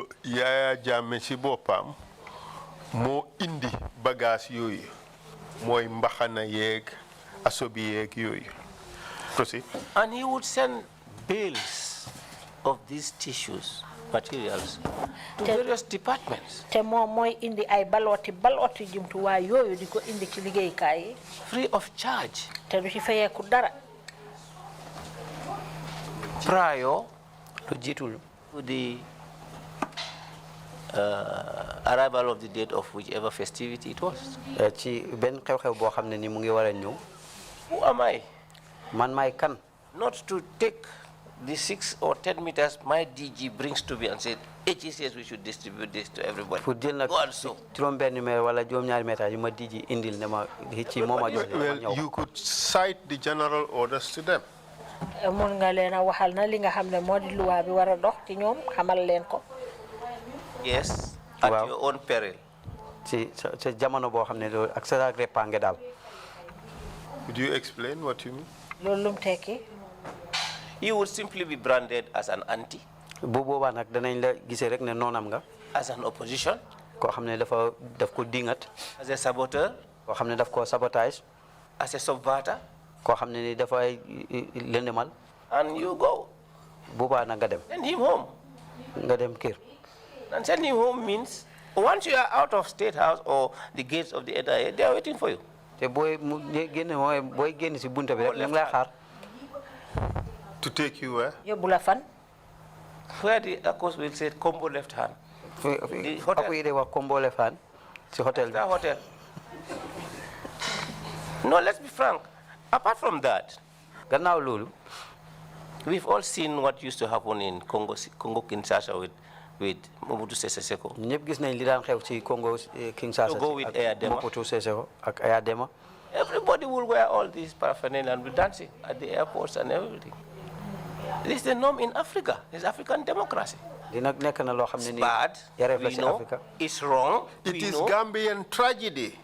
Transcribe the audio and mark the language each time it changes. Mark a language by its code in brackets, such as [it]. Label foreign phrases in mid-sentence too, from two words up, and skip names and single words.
[wo] Yaya Jammeh si boppam moo indi bagage yooyu mooy mbaxana yeeg asobi yeeg yooyu. [en] Proceed. And he would send bales of these tissues, materials, to various departments. [wo] te moom mooy indi ay baloti jumtuwaay yooyu di ko indi ci liggéeykaay yi. [en] Free of charge. [wo] te du ci fayeeku dara. [en] Prior to the arrival of the date of whichever festivity it was. [wo] ci benn xew-xew boo xam ne ni mu ngi war a ñëw. [en] Who am I? [wo] Man maay kan. [en] Not to take the 6 or 10 meters my DG brings to me and said, HE says we should distribute this to everybody. [wo] pour jël nag juróom benn mètre wala juróom-ñaari mètre yu ma DG indil ne ma ci moom a jox [en] Well, you could cite the general orders to them. [wo] mun nga leen a waxal na li nga xam ne moo di luwaa bi war a dox ci ñoom xamal leen ko. [en] Yes, at your own peril. [wo] ci sa jamono boo xam ne loolu ak sa répange daal. [en] Could you explain what you mean? [wo] loolu lum tekki. [en] You would simply be branded as an anti. [wo] bu boobaa nag danañ la gisee rek ne noonam nga. [en] As an opposition. [wo] koo xam ne daf ko dingat. [en] As a saboteur. [wo] koo xam ne daf ko sabotage. [en] As a subverter. [wo] koo xam ne ni dafay lëndëmal. [en] And you go. [wo] boobaa nag nga dem. [en] Send him home. [wo] nga dem kër. [en] And sending home means once you are out of State House or the gates of the NIA, they are waiting for you. [wo] te booy génn mooy booy génn si bunta bi rek ñu ngi lay xaar. [en] To take you where? [wo] yóbbu la fan. [en] Where the Akos will say combo left hand. The hotel. [wo] Ako yi de wax [en] combo left hand [wo] si hotel bi. [en] Hotel. No, let's be frank. Apart from that, [wo] gannaaw loolu, [en] we've all seen what used to happen in Congo Kinshasa with Mobutu Sese Seko. [wo] ñëpp gis nañ li daan xew ci Congo Kinshasa [en] To go with Aya Dema. [wo] Mobutu Sese Seko ak Aya Dema. [en] Everybody will wear all these paraphernalia and be dancing at the airports and everything. This is the norm in Africa. It's African democracy. It's bad. We know. It's wrong. It is Gambian tragedy.